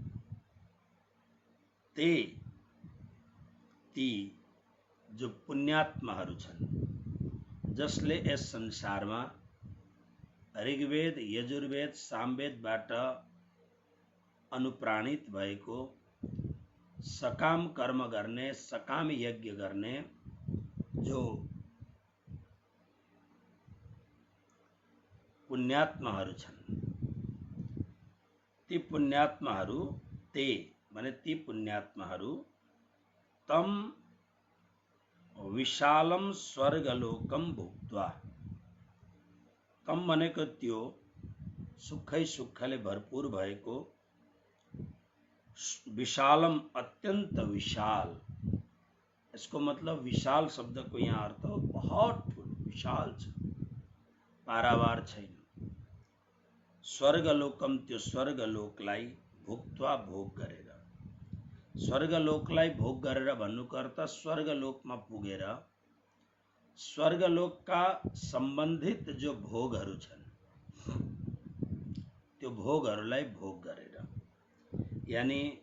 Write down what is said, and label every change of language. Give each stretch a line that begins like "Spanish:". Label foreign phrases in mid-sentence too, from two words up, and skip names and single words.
Nepali: ती जो पुण्यात्माहरू छन् जसले यस संसारमा ऋग्वेद यजुर्वेद सामवेदबाट अनुप्राणित भएको सकाम कर्म गर्ने सकाम यज्ञ गर्ने जो पुण्यात्माहरू छन्, ती पुण्यात्माहरू ते माने ती पुण्यात्माहरू
Sanskrit: तम विशालम स्वर्गलोकम भुक्त्वा,
Nepali: तम भनेको त्यो सुखै सुखले भरपूर भएको विशालम अत्यंत विशाल।
Hindi: इसको मतलब
Nepali: विशाल शब्द को यहाँ अर्थ हो बहुत विशाल छ, पारावार छैन। स्वर्गलोकम त्यो स्वर्गलोकलाई भुक्त्वा भोग गरेर, स्वर्गलोकलाई भोग गरेर भन्नुको अर्थ स्वर्गलोकमा पुगेर स्वर्गलोकका सम्बन्धित जो भोगहरू छन् त्यो भोगहरूलाई भोग गरेर, यानी